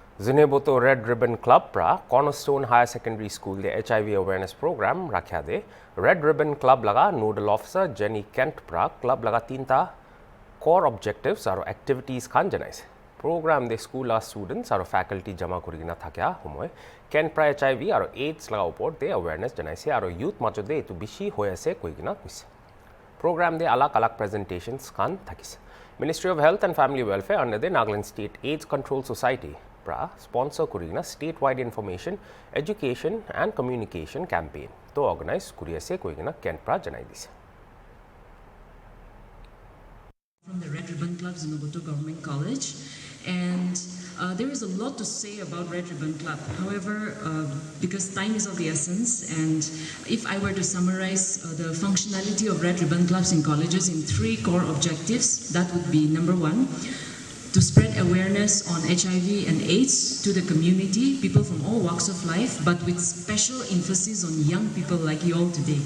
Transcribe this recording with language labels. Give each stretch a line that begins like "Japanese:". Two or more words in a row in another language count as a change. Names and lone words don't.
Naga Pidgin: Zineboto Red Ribbon Club pra Cornerstone Higher Secondary School de
English: HIV awareness program
Naga Pidgin: rakhya de Red Ribbon Club laga
English: nodal officer
Naga Pidgin: Jenny Kent pra club laga tinta
English: core objectives
Naga Pidgin: aro activities khan janaise. Program de
English: school students
Naga Pidgin: aro faculty jama kurigina thakya homoy Kent pra HIV aro AIDS laga upor de awareness janaise aro youth majode etu bishi hoy ase koigina kuise. Program de alak presentations khan thakise.
English: Ministry of Health and Family Welfare under the Nagaland State AIDS Control Society sponsor kurina statewide information, education and communication campaign to organize
Naga Pidgin: kuriase koigina Kent pra janai dise.
English: From the Red Ribbon Club, Zineboto Government College, and there is a lot to say about Red Ribbon Club. However, because time is of the essence, and if I were to summarize the functionality of Red Ribbon Clubs in colleges in 3 core objectives, that would be number 1, to spread awareness on HIV and AIDS to the community, people from all walks of life, but with special emphasis on young people like you all today.